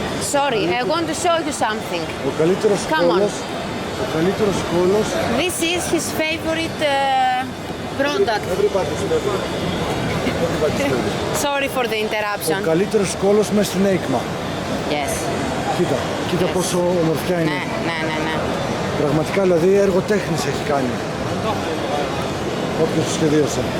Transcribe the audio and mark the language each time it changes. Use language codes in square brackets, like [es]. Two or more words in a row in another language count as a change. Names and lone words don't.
[en] sorry, I want to show you something. [el] Ο καλύτερος κόλος. Ο καλύτερος κόλος. [en] This is his favorite product. Sorry for the interruption. [el] Ο καλύτερος κόλος μες στην Έκμα. [en] Yes. [el] Κοίτα πόσο ομορφιά είναι. Ναι. Πραγματικά δηλαδή έργο τέχνης έχει κάνει. Όποιος το σχεδίασε.